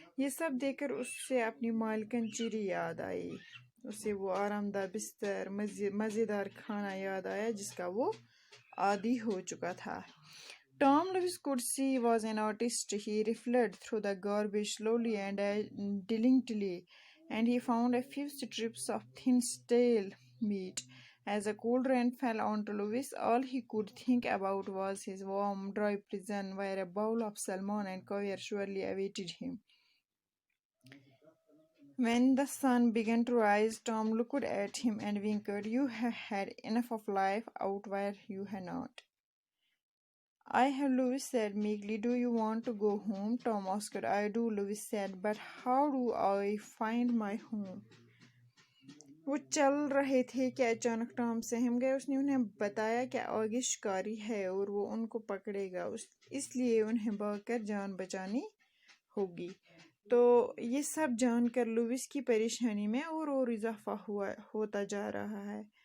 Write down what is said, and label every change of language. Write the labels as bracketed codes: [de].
[hi] ये सब देखकर उससे अपनी मालकिन चिरी याद आई। उसे वो आरामदाह बिस्तर, मज़ेदार खाना याद आया जिसका वो आदी हो चुका था। [en] Tom Lewis could see he was an artist. He riffled through the garbage slowly and diligently, and he found a few strips of thin stale meat. As the cold rain fell onto Lewis, all he could think about was his warm, dry prison, where a bowl of salmon and caviar surely awaited him. When the sun began to rise, Tom looked at him and winked. "You have had enough of life out where you have not." "I have," Lewis said meekly. "Do you want to go home?" Tom asked. "I do," Lewis said, "but how do I find my home?" [hi] वो चल रहे थे कि अचानक Tom सहम गया। उसने उन्हें बताया कि आगे शिकारी है और वो उनको पकड़ेगा, इसलिए उन्हें भागकर जान बचानी होगी। तो ये सब जानकर लुइस की परेशानी में और इजाफा होता जा रहा है।